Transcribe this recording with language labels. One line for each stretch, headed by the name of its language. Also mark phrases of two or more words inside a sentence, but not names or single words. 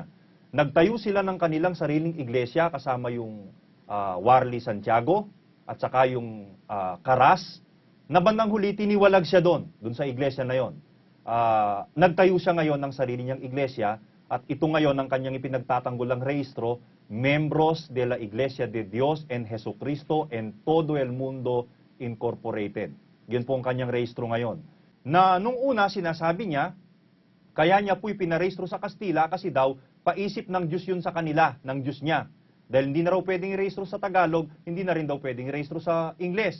Filipino: Nagtayo sila ng kanilang sariling iglesia kasama yung Warli Santiago at saka yung Karas, na bandang huli tiniwalag siya doon sa iglesia na yon. Nagtayo siya ngayon ng sarili niyang iglesia at ito ngayon ang kanyang ipinagtatanggulang rehistro, Membros de la Iglesia de Dios en Jesucristo en todo el mundo incorporated. Yun po ang kanyang rehistro ngayon. Na nung una sinasabi niya, kaya niya po'y pinarehistro sa Kastila kasi daw paisip ng Diyos yun sa kanila, ng Diyos niya. Dahil hindi na raw pwedeng i-rehistro sa Tagalog, hindi na rin daw pwedeng i-rehistro sa Ingles.